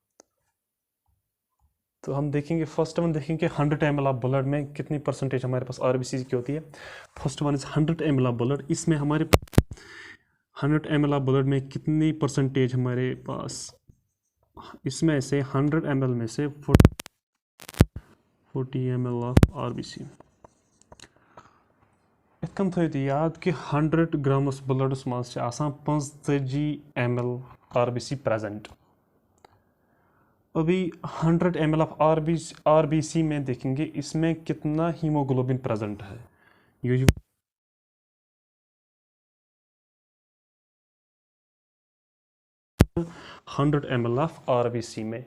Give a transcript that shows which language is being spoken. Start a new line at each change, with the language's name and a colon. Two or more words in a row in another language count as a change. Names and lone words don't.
Hindi: तो हम देखेंगे,
English: first one
Hindi: देखेंगे 100
English: ml of blood
Hindi: में कितनी परसेंटेज हमारे पास आरबीसी की होती है।
English: first one is 100 ml of blood.
Hindi: इसमें हमारे 100
English: ml of blood
Hindi: में कितनी परसेंटेज हमारे पास, इसमें से 100 ml में से 40
English: ml of RBC.
Kashmiri: इतकन थो याद कि 100 ग्रामस ब्लडस मज 45 ml आरबीसी प्रेजेंट।
Hindi: अभी 100
English: ml of RBC
Hindi: में देखेंगे इसमें कितना हीमोग्लोबिन प्रेजेंट है।
English: usually 100 ml of RBC में।